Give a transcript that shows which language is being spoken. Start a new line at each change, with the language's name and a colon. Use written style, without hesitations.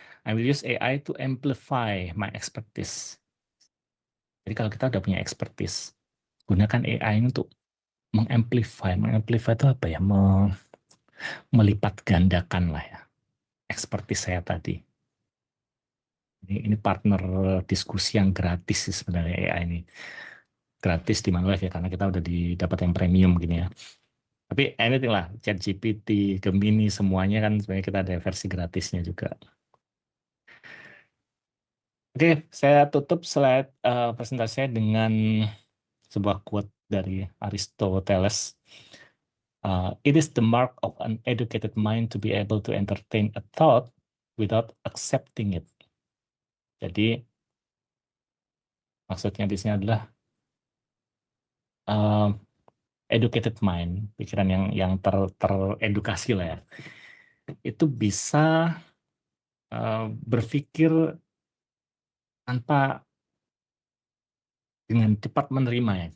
English: I will use AI to amplify my expertise.
Indonesian: Jadi kalau kita udah punya expertise, gunakan AI ini untuk mengamplify. Mengamplify itu apa ya? Melipat gandakan lah ya expertise saya tadi. Ini partner diskusi yang gratis sih sebenarnya AI ini. Gratis di Manulife ya, karena kita udah dapat yang premium gini ya. Tapi anything lah, ChatGPT, Gemini, semuanya kan sebenarnya kita ada versi gratisnya juga. Oke, saya tutup slide presentasi saya dengan sebuah quote dari Aristoteles.
English: It is the mark of an educated mind to be able to entertain a thought without accepting it.
Indonesian: Jadi maksudnya di sini adalah educated mind, pikiran yang teredukasi lah ya, itu bisa berpikir tanpa dengan cepat menerima ya.